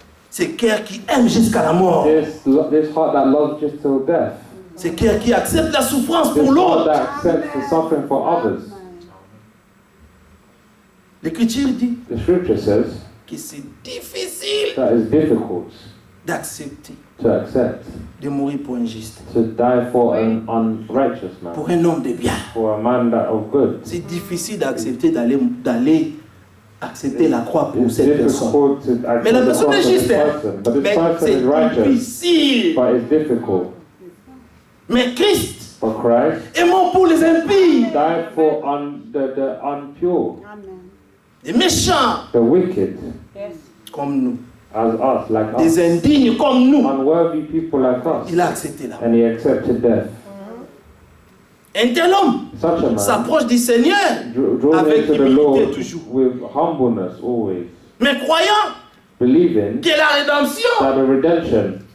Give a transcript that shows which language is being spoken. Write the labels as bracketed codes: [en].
[fr] Ce cœur qui aime jusqu'à la mort. [en] This heart that loves just till death. [fr] Ce cœur qui accepte la souffrance [en] This [fr] pour l'autre. [en] that accepts the suffering for others. [fr] L'Écriture dit [en] The scripture says [fr] que c'est difficile [en] that it's difficult [fr] d'accepter [en] to accept, [fr] de mourir pour un juste, [en] to die for an unrighteous man, [fr] pour un homme de bien. [en] for a man that of good. [fr] C'est difficile d'accepter d'aller accepter la croix pour [en] It's [fr] cette personne. [en] difficult to [fr] Mais la [en] accept the [fr] personne [en] cross [fr] est [en] of this [fr] juste, hein. [en] person, but this [fr] Mais [en] person [fr] c'est [en] is righteous, [fr] difficile. [en] but it's difficult. [fr] Mais Christ [en] But Christ [fr] est mort pour les impies, [en] died for the unpure, [fr] les méchants [en] the wicked, [fr] comme nous, [en] as us, like us, [fr] des indignes comme nous. [en] unworthy people like us. [fr] Il a accepté la mort. [en] And He accepted death. [fr] Un tel homme [en] Such a man [fr] s'approche du Seigneur [en] draws [fr] avec [en] near to the [fr] humilité [en] Lord [fr] toujours. [en] with humbleness always, [fr] mais croyant [en] believing [fr] que la rédemption [en] that the redemption